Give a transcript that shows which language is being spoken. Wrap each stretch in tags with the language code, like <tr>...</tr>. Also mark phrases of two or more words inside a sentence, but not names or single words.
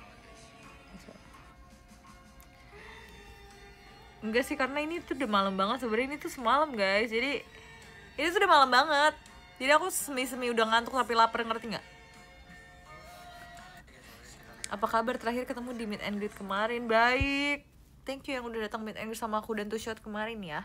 <id>Enggak sih, karena ini tuh udah malam banget sebenarnya. Ini tuh semalam guys, jadi ini tuh udah malam banget. Jadi aku semi udah ngantuk tapi lapar, ngerti nggak? Apa kabar? Terakhir ketemu di</id> <en>meet and greet</en> <id>kemarin. Baik,</id> <en>thank you</en> <id>yang udah datang</id> <en>meet and greet</en> <id>sama aku dan 2 shot kemarin ya.</id>